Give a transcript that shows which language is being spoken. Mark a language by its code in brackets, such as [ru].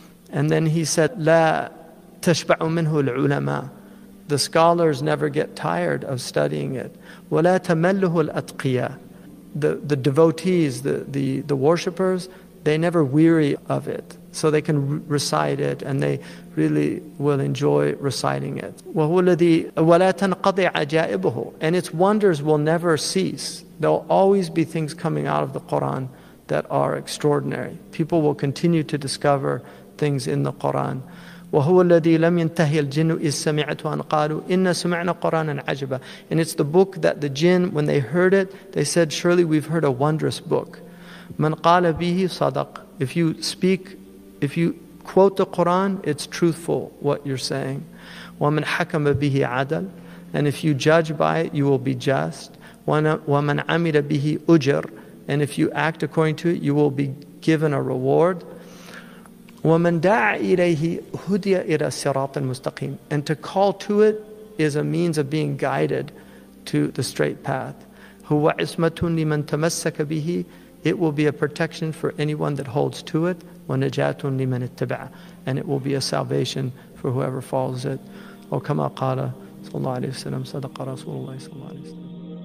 [en] And then he said, [ar] لا تشبع منه العلماء. [en] The scholars never get tired of studying it. [ar] ولا تمله الأتقياء. [en] The devotees, the worshippers, they never weary of it. So they can recite it and they really will enjoy reciting it. [ar] وهو الذي ولا تنقضي عجائبه. [en] And its wonders will never cease. There will always be things coming out of the Quran that are extraordinary. People will continue to discover things in the Quran. [ar] وهو الذي لم ينتهي الجن إذ سمعته أن قالوا إن سمعنا قرآنا عجبا. [en] And it's the book that the jinn, when they heard it, they said, surely we've heard a wondrous book. [ar] من قال به صدق. [en] If you quote the Quran, it's truthful what you're saying. [ar] ومن حكم به عدل. [en] And if you judge by it, you will be just. [ar] ومن عمل به أجر. [en] And if you act according to it, you will be given a reward. [ar] وَمَنْ دَعَ إِلَيْهِ هُدِيَ إِلَى الصِّرَاطِ الْمُسْتَقِيمِ. [en] And to call to it is a means of being guided to the straight path. [ar] هُوَ عِصْمَةٌ لِمَنْ تَمَسَّكَ بِهِ. [en] It will be a protection for anyone that holds to it. [ar] وَنَجَاتٌ لِمَنِ اتَّبَعَ. [en] And it will be a salvation for whoever follows it. [ar] أو كما قال صلى الله عليه وسلم [en] صدق رسول الله صلى الله عليه وسلم.